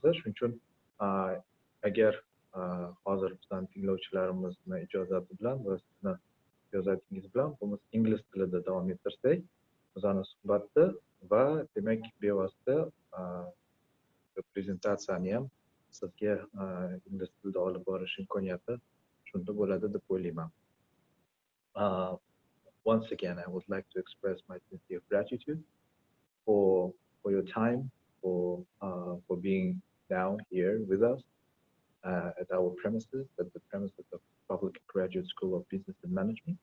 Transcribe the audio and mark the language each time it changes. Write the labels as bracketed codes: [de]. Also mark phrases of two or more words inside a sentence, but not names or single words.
[uz] Shuning uchun agar hozir bizdan tinglovchilarimizni ijozati bilan va sizni ijozatingiz bilan biz ingliz tilida davom ettirsak, bizning suhbatni va demak bevosita prezentatsiyani ham sizga ingliz tilida olib borish imkoniyati shunda bo'ladi deb o'ylayman. [en] Once again, I would like to express my sincere gratitude for your time, for being down here with us at our premises, at the premises of Public Graduate School of Business and Management.